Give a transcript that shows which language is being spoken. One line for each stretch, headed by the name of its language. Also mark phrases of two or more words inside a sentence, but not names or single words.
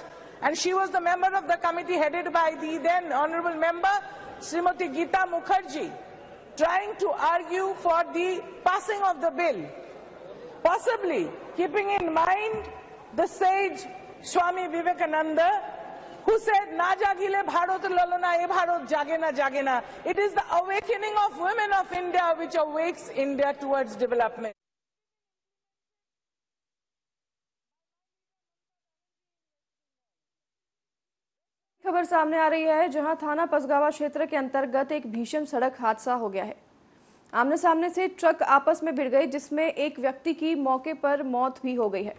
English: And she was the member of the committee headed by the then honorable member, Srimati Geeta Mukherjee, trying to argue for the passing of the bill, possibly keeping in mind the sage Swami Vivekananda, who said,
Bangla: "না জাগিলে ভারত ললনা, এ ভারত জাগে না জাগে না." It is the awakening of women of India which awakes India towards development.
Hindi: खबर सामने आ रही है जहां थाना पसगावा क्षेत्र के अंतर्गत एक भीषण सड़क हादसा हो गया है। आमने सामने से ट्रक आपस में भिड़ गई, जिसमें एक व्यक्ति की मौके पर मौत भी हो गई है।